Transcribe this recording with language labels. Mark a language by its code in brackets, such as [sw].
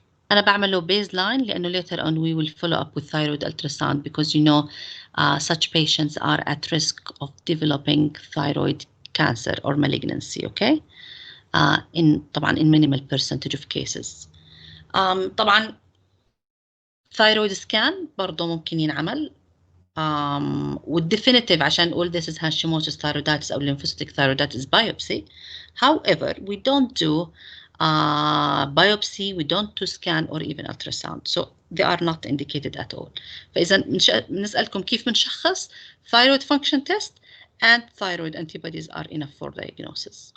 [ar] أنا بعمله [en] baseline لأنه later on we will follow up with thyroid ultrasound because you know such patients are at risk of developing thyroid cancer or malignancy, okay? طبعا in minimal percentage of cases. [ar] طبعا [en] thyroid scan [ar] برضه ممكن ينعمل. [en] والديفينيتيف عشان نقول this is Hashimoto's thyroiditis أو lymphocytic thyroiditis biopsy. However, we don't do biopsy, we don't do scan or even ultrasound. So they are not indicated at all. [ar] فإذا بنسألكم كيف بنشخص [en] thyroid function test and thyroid antibodies are enough for diagnosis.